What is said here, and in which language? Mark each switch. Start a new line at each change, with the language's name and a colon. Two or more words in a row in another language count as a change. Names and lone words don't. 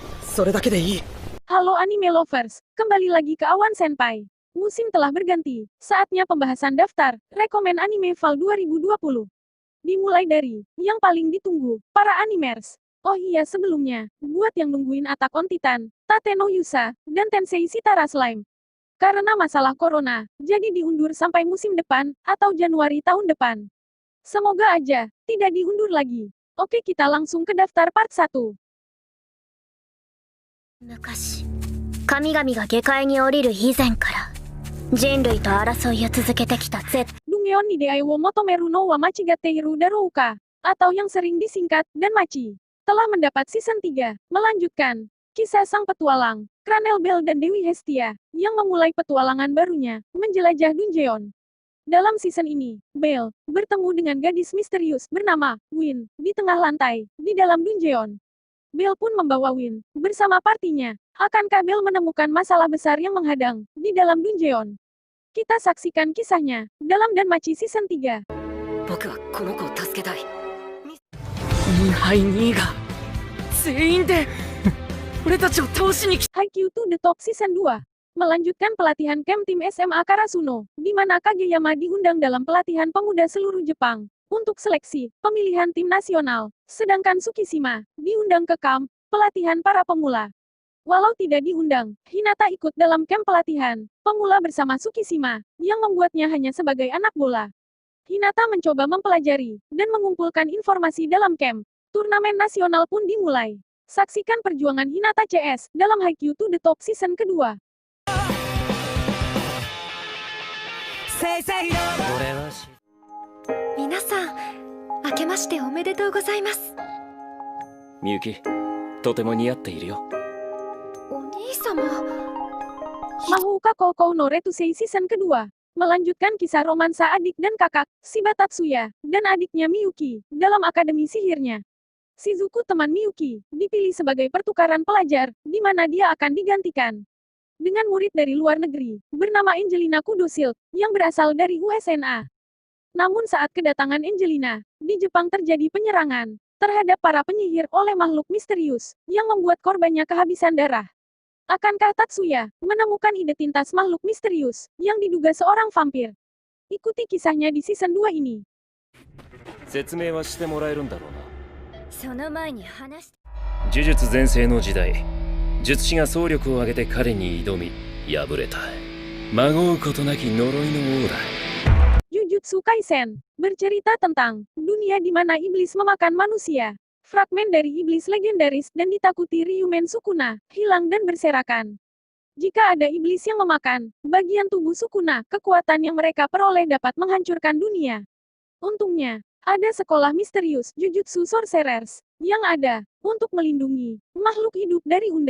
Japanese: それだけでいい。
Indonesian: Halo anime lovers, kembali lagi ke Awan Senpai. Musim telah berganti, saatnya pembahasan daftar rekomen anime Fall 2020. Dimulai dari yang paling ditunggu, para animers. Oh iya sebelumnya, buat yang nungguin Attack on Titan, Tate no Yusa, dan Tensei Shitara Slime. Karena masalah corona, jadi diundur sampai musim depan, atau Januari tahun depan. Semoga aja, tidak diundur lagi. Oke kita langsung ke daftar part 1.
Japanese: 昔、神々が下界に降りる以前から人類と争いを続けてきた
Indonesian: Dungeon ni Deai wo Motomeru no wa Machigateiru Darouka, atau yang sering disingkat, dan Machi, telah mendapat season 3, melanjutkan kisah sang petualang, Cranel Bell dan Dewi Hestia, yang memulai petualangan barunya, menjelajah Dungeon. Dalam season ini, Bell bertemu dengan gadis misterius bernama Win, di tengah lantai, di dalam Dungeon. Bell pun membawa Win bersama partinya. Akankah Bell menemukan masalah besar yang menghadang di dalam Dungeon? Kita saksikan kisahnya dalam Dan Machi season 3.
Japanese: 僕はこの子を助けたい。インハイ2が全員で俺たちを倒しに来た。
Indonesian: Haikyuu to the Top season 2 melanjutkan pelatihan camp tim SMA Karasuno, di mana Kageyama diundang dalam pelatihan pemuda seluruh Jepang untuk seleksi pemilihan tim nasional, sedangkan Tsukishima diundang ke kamp pelatihan para pemula. Walau tidak diundang, Hinata ikut dalam camp pelatihan pemula bersama Tsukishima, yang membuatnya hanya sebagai anak bola. Hinata mencoba mempelajari dan mengumpulkan informasi dalam camp. Turnamen nasional pun dimulai. Saksikan perjuangan Hinata CS dalam Haikyuu to the Top season kedua.
Japanese: 俺は皆さん、明けましておめでとうございます。みゆき、とても似合っているよ。お兄様。
Indonesian: Mahouka Koukou no Retusei season kedua melanjutkan kisah romansa adik dan kakak, Shiba Tatsuya, dan adiknya Miyuki, dalam akademi sihirnya. Shizuku teman Miyuki, dipilih sebagai pertukaran pelajar, di mana dia akan digantikan dengan murid dari luar negeri, bernama Angelina Kudosilk, yang berasal dari USNA. Namun saat kedatangan Angelina, di Jepang terjadi penyerangan terhadap para penyihir oleh makhluk misterius, yang membuat korbannya kehabisan darah. Akankah Tatsuya menemukan identitas makhluk misterius, yang diduga seorang vampir? Ikuti kisahnya di season 2 ini.
Japanese: 説明はしてもらえるんだろうな。その前に話し呪術全盛の時代、術師が総力を挙げて彼に挑み敗れた。まごうことなき呪いの王だ。
Indonesian: Jujutsu Kaisen bercerita tentang dunia di mana iblis memakan manusia. Fragmen dari iblis legendaris dan ditakuti Ryumen Sukuna hilang dan berserakan. Jika ada iblis yang memakan bagian tubuh Sukuna, kekuatan yang mereka peroleh dapat menghancurkan dunia. Untungnya, ada sekolah misterius Jujutsu Sorcerers yang ada untuk melindungi makhluk hidup dari undead.